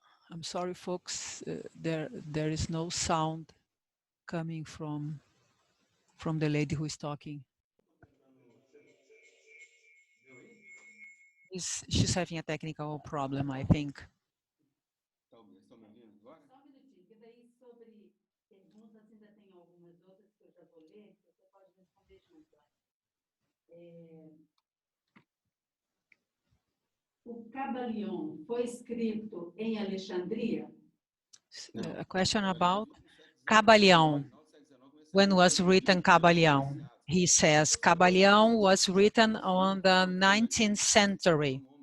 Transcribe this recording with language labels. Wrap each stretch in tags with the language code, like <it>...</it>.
<en>I'm sorry, folks. There is no sound coming from the lady who is talking. She's having a technical problem, I think.</en> <pt>Estão me ouvindo agora? Só um minutinho, que daí sobre perguntas ainda tem algumas outras que eu já vou ler, que você pode responder junto. O Cabalion foi escrito em Alexandria?</pt> <en>A question about Cabalion. When was written Cabalion? He says Cabalion was written on the 19th century.</en>